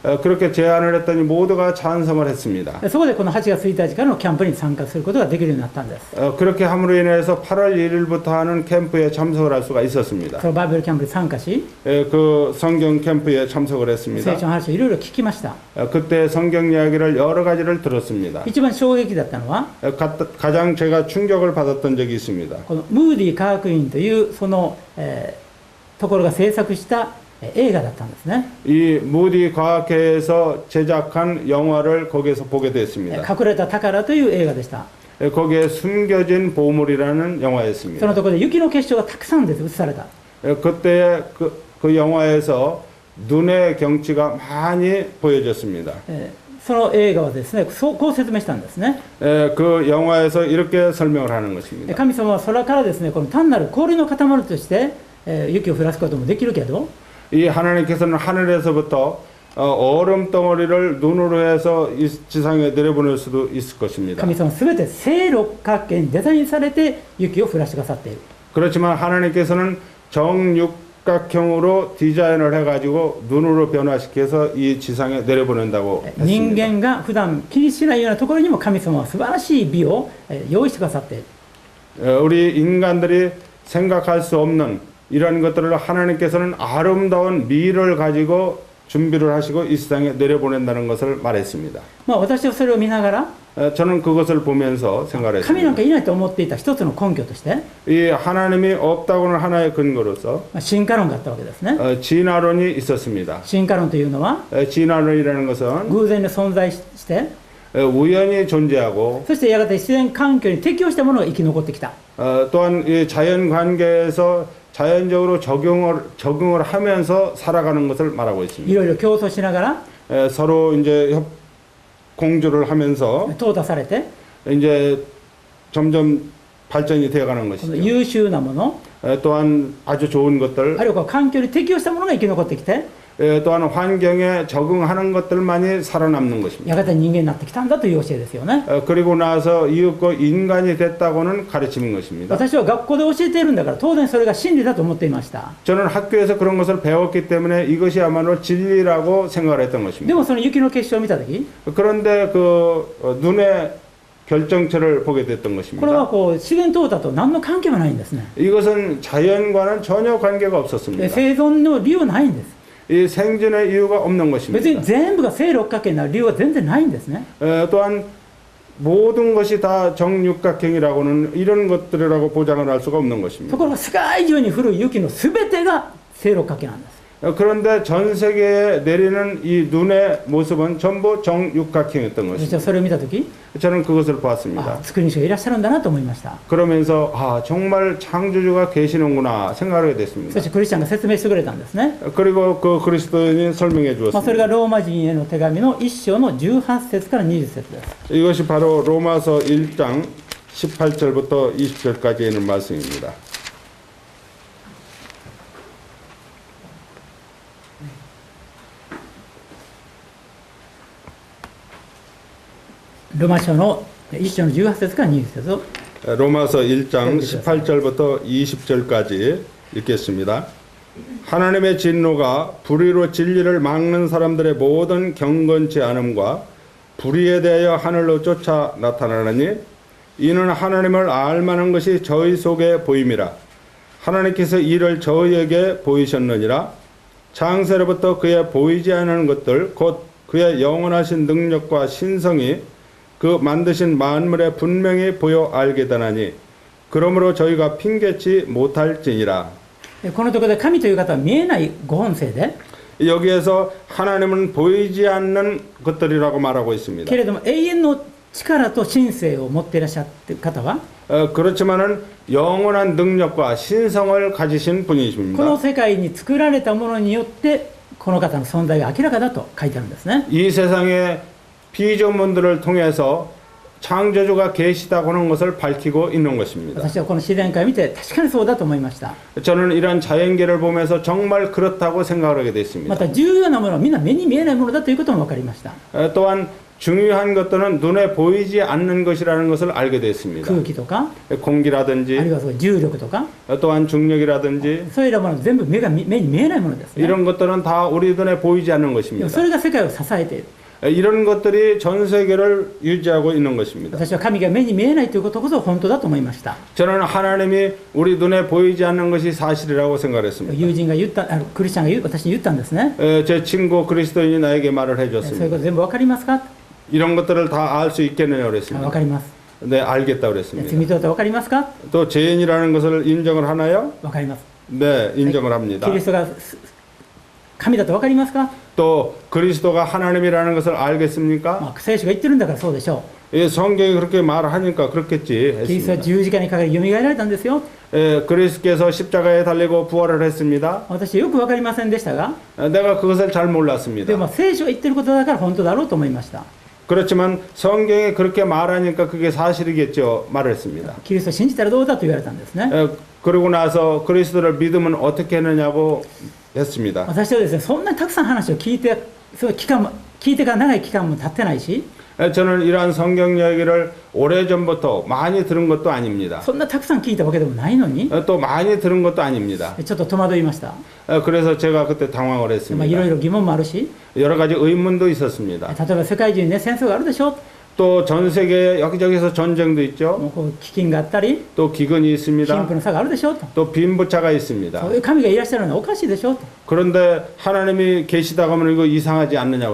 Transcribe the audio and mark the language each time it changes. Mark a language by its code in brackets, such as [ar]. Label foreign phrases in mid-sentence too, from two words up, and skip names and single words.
[ko] 그렇게 제안을 했더니 모두가 찬성을 했습니다. [ja] そこでこの8月1日からのキャンプに参加することができるようになったんです。 [ko] 그렇게 함으로 인해서 8월 1일부터 하는 캠프에 참석을 할 수가 있었습니다. [ja] そのバイブルキャンプに参加し、 [ko] 그 성경 캠프에 참석을 했습니다. [ja] 聖書の話をいろいろ聞きました。 [ko] 그때 성경 이야기를 여러 가지를 들었습니다. [ja] 一番衝撃だったのは、 [ko] 가장 제가 충격을 받았던 적이 있습니다. [ja] このムーディ科学院というその、ところが制作した映画だったんですね。 [ko] 이 무디 과학회에서 제작한 영화를 거기에서 보게 됐습니다. [ja] 隠れた宝という映画でした。 [ko] 거기에 숨겨진 보물이라는 [ja] そ [ko] 영화였습니다. [ja] のところで雪の結晶がたくさんです映された。 [ko] 그때 그 영화에서 눈의 경치가 많이 보여졌습니다. [ja] その映画はですね、こう説明したんですね。 [ko] 그 영화에서 이렇게 설명을 하는 것입니다. [ja] 神様は空からですね、この単なる氷の塊として、雪を降らすこともできるけど、 [ko] 이 하나님께서는 하늘에서부터 얼음 덩어리를 눈으로 해서 이 지상에 내려보낼 수도 있을 것입니다. [ja] 神様はすべて正六角形にデザインされて雪を降らしてくださっている。 [ko] 그렇지만 하나님께서는 정육각형으로 디자인을 해가지고 눈으로 변화시켜서 이 지상에 내려보낸다고 [ja] 人 [ko] 했습니다. [ja] 間が普段気にしないようなところにも神様は素晴らしい美を用意してくださっている。 [ko] 우리 인간들이 생각할 수 없는 이런 것들을 하나님께서는 아름다운 미를 가지고 준비를 하시고 이 세상에 내려보낸다는 것을 말했습니다. [ja] まあ私はそれを見ながら [ko] 저는 그것을 보면서 생각을 [ja] 神なん [ko] 했습니다. [ja] かいないと思っていた一つの根拠として、 [ko] 이 하나님이 없다고는 하나의 근거로서 [ja] 進化論があったわけですね。 [ko] 진화론이 있었습니다. [ja] 進化論というのは [ko] 진화론이라는 것은 [ja] 偶然に存在して、 [ko] 우연히 존재하고 [ja] そしてやがて自然環境に適応したものが生き残ってきた。 [ko] 또한 이 자연 관계에서 자연적으로 적응을 하면서 살아가는 것을 말하고 [ja] い [ko] 있습니다. [ja] ろいろ競争しながら [ko] 서로 이제 공조를 하면서 [ja] 淘汰されて、 [ko] 이제 점점 발전이 되어가는 [ja] この [ko] 것이죠. [ja] 優秀なもの、 [ko] 또한 아주 좋은 것들, [ja] あるいは環境に適応したものが生き残ってきて、 [ko] 또한 환경에 적응하는 것들만이 살아남는 것입니다. [ja] やがて人間になってきたんだという教えですよね。 [ko] 그리고 나서 이윽고 인간이 됐다고는 가르치는 것입니다. [ja] 私は学校で教えているんだから当然それが真理だと思っていました。 [ko] 저는 학교에서 그런 것을 배웠기 때문에 이것이야말로 진리라고 생각을 했던 [ja] で [ko] 것입니다. [ja] もその雪の結晶を見たとき、 [ko] 그런데 그 눈의 결정체를 보게 됐던 [ja] これは [ko] 것입니다. [ja] こう自然淘汰と何の関係もないんですね。 [ko] 이것은 자연과는 전혀 관계가 없었습니다. [ja] 生存の理由はないんです。 [ko] 이 생존의 이유가 없는 [ja] 別 [ko] 것입니다. [ja] に全部が正六角形になる理由は全然ないんですね。 [ko] 또한 모든 것이 다 정육각형이라고는 이런 것들이라고 보장을 할 수가 없는 [ja] と [ko] 것입니다. [ja] ころが世界中に降る雪のすべてが正六角形なんです。 [ko] 그런데 전 세계에 내리는 이 눈의 모습은 전부 정육각형이었던 [ja] 私 [ko] 것입니다. [ja] はそれを見たとき、 [ko] 저는 그것을 [ja] あ、 [ko] 보았습니다. [ja] 作り主がいらっしゃるんだなと思いました。 [ko] 그러면서 정말 창조주가 계시는구나 생각하게 [ja] そ [ko] 됐습니다. [ja] してクリスチャンが説明してくれたんですね。 [ko] 그리고 그 그리스도인이 설명해 [ja] それ [ko] 주었습니다. [ja] がローマ人への手紙の1章の18節から20節です。 [ko] 이것이 바로 로마서 1장 18절부터 20절까지 있는 말씀입니다. [ja] ローマ書の1章の18節から20節を [ko] 로마서 1장 18절부터 20절까지 읽겠습니다. 하나님의 진노가 불의로 진리를 막는 사람들의 모든 경건치 않음과 불의에 대하여 하늘로 쫓아 나타나느니 이는 하나님을 알만한 것이 저희 속에 보임이라. 하나님께서 이를 저희에게 보이셨느니라. 창세로부터 그의 보이지 않는 것들 곧 그의 영원하신 능력과 신성이 그 만드신 만물에 분명히 보여 알게 되나니 그러므로 저희가 핑계치 못할지니라. [ja] このところで神という方は見えないご本性で [ko] 여기에서 하나님은 보이지 않는 것들이라고 말하고 있습니다. [ja] けれども永遠の力と神性を持っていらっしゃる方は [ko] 그렇지만은 영원한 능력과 신성을 가지신 [ja] この [ko] 분이십니다. [ja] 世界に作られたものによってこの方の存在が明らかだと書いてあるんですね。 [ko] 이 세상의 피조물들을 통해서 창조주가 계시다고 하는 것을 밝히고 있는 것입니다. [ja] 私はこの自然界を見て確かにそうだと思いました。 [ko] 저는 이런 자연계를 보면서 정말 그렇다고 생각을 하게 됐습니다. [ja] また重要なものはみんな目に見えないものだということも分かりました。 [ko] 또한 중요한 것들은 눈에 보이지 않는 것이라는 것을 알게 됐습니다. [ja] 空気とか、ある [ko] 공기라든지 [ja] いはそう重力とか、 [ko] 또한 중력이라든지 [ja] そういったもの全部目に見えないものですね。 [ko] 이런 것들은 다 우리 눈에 보이지 않는 [ja] でも [ko] 것입니다. [ja] それが世界を支えている。 [ko] 이런 것들이 전 세계를 유지하고 있는 것입니다. [ja] 私は神が目に見えないということこそ本当だと思いました。 [ko] 저는 하나님이 우리 눈에 보이지 않는 것이 사실이라고 생각했습니다. [ja] 友人が言った、クリスチャンが私に言ったんですね。 [ko] 제 친구 그리스도인이 나에게 말을 [ja] そういうこ [ko] 해줬습니다. [ja] と全部わかりますか？ [ko] 이런 것들을 다 알 수 있겠느냐 [ja] わ [ko] 그랬습니다. [ja] かります。 [ko] 네, 알겠다 [ja] 罪 [ko] 그랬습니다. [ja] 人だとわかりますか？ [ko] 또 죄인이라는 것을 인정을 하나요? [ja] わかります。 [ko] 네, 인정을 합니다. [ja] キリストが神だとわかりますか？ [ko] 또 그리스도가 하나님이라는 것을 알겠습니까? [ja] まあ、聖書が言ってるんだからそうでしょ [ko] 예, 성경이 그렇게 말하니까 그렇겠지 [ja] う。キリストは [ko] 했습니다. [ja] 十字架にかかり蘇られたんですよ。 [ko] 예, 그리스도께서 십자가에 달리고 부활을 했습니다. [ja] 私はよくわかりませんでしたが、 [ko] 내가 그것을 잘 [ja] で [ko] 몰랐습니다. [ja] も聖書が言ってることだから本当だろうと思いました。 [ko] 그렇지만 성경이 그렇게 말하니까 그게 사실이겠죠 말했습니다. [ja] キリストを信じたらどうだと言われたんですね。 [ko] 그러고 나서 그리스도를 믿으면 어떻게 했느냐고 했습니다. [ja] 私はですね、そんなにたくさん話を聞いて、そう期間も聞いてから長い期間も経ってないし、 [ko] 저는 이러한 성경 이야기를 오래전부터 많이 들은 것도 아닙니다. [ja] そんなたくさん聞いたわけでもないのに、 [ko] 또 많이 들은 것도 아닙니다. [ja] ちょっと戸惑いました。 [ko] 그래서 제가 그때 당황을 [ja] まあ、いろい [ko] 했습니다. [ja] ろ疑問もあるし、 [ko] 여러 가지 의문도 있었습니다. [ja] 例えば世界中にね、戦争があるでしょ。 [ko] 또 전 세계 여기저기서 전쟁도 있죠. [ja] もうこう飢饉があったり、 [ko] 또 기근이 [ja] 貧 [ko] 있습니다. [ja] 富の差があるでしょと。 [ko] 또 빈부차가 있습니다. [ja] そういう神がいらっしゃるのはおかしいでしょと。 [ko] 그런데 하나님이 계시다고 하면 이거 이상하지 않느냐고